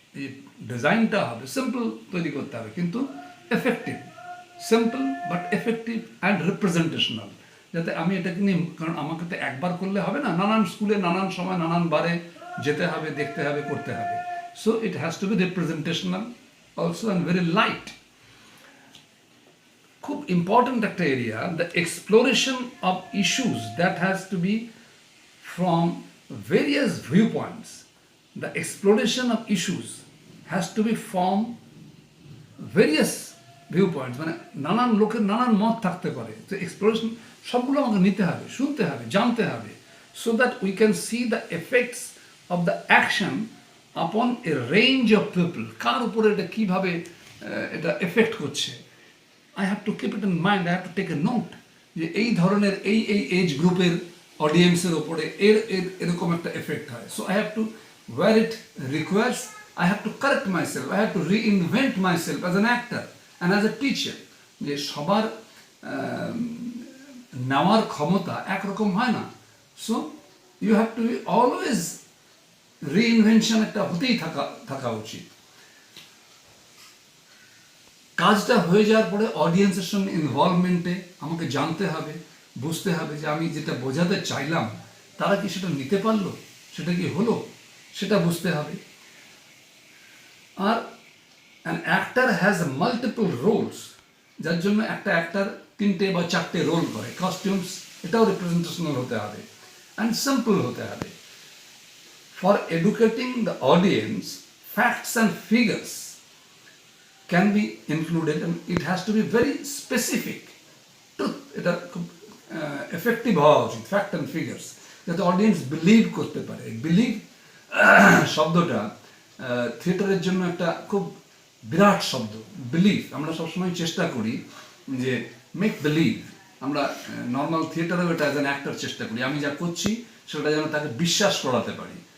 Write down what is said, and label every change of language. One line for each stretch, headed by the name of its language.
Bangla: এই ডিজাইনটা হবে সিম্পল, তৈরি করতে হবে কিন্তু effective,
English: simple but effective and representational,
Bangla: যাতে আমি এটাকে নিয়ে, কারণ আমাকে তো একবার করলে হবে না, নানান স্কুলে নানান সময় নানান বারে যেতে হবে, দেখতে হবে, করতে হবে।
English: So it has to be representational also and very light.
Bangla: খুব ইম্পর্ট্যান্ট একটা area,
English: The exploration of issues that has to be from various viewpoints. The exploration of issues has to be from various viewpoints,
Bangla: মানে নানান লোকের নানান মত থাকতে পারে, তো এক্সপ্লোরেশন সবগুলো আমাকে নিতে হবে, শুনতে হবে, জানতে হবে,
English: so that we can see the effects of the action upon a range of people.
Bangla: কার উপরে এটা কিভাবে এটা এফেক্ট করছে।
English: I have to keep it in mind, I have to take a note,
Bangla: যে এই ধরনের এই এজ গ্রুপের অডিয়েন্সের ওপরে এরকম একটা এফেক্ট হয়।
English: So I have to, where it requires, I have to correct myself, I have to reinvent myself as an actor and as a teacher.
Bangla: যে সবার নেওয়ার ক্ষমতা একরকম হয় না,
English: so you have to be always,
Bangla: রিইনভেনশন একটা হতেই থাকা উচিত। কাজটা হয়ে যাওয়ার পরে অডিয়েন্সের সঙ্গে ইনভলভমেন্টে আমাকে জানতে হবে, বুঝতে হবে যে আমি যেটা বোঝাতে চাইলাম তারা কি সেটা নিতে পারলো, সেটা কি হলো, সেটা বুঝতে হবে। আর
English: an actor has multiple roles,
Bangla: যার জন্য একটা অ্যাক্টার 3টে বা 4টে রোল করে। কস্টিউমস, এটাও রিপ্রেজেন্টেশনাল হতে হবে অ্যান্ড সিম্পল হতে হবে।
English: For educating the audience, facts and figures can be included, and it has to be very specific.
Bangla: Truth, এটা খুব এফেক্টিভ হওয়া উচিত, ফ্যাক্ট অ্যান্ড ফিগার্স, যাতে অডিয়েন্স বিলিভ করতে পারে। বিলিভ শব্দটা থিয়েটারের জন্য একটা খুব বিরাট শব্দ, বিলিভ। আমরা সবসময় চেষ্টা করি যে মেক বিলিভ, আমরা নর্মাল থিয়েটারেও এটা অ্যাজ অ্যান অ্যাক্টর চেষ্টা করি, আমি যা করছি সেটা যেন তাকে বিশ্বাস করাতে পারি।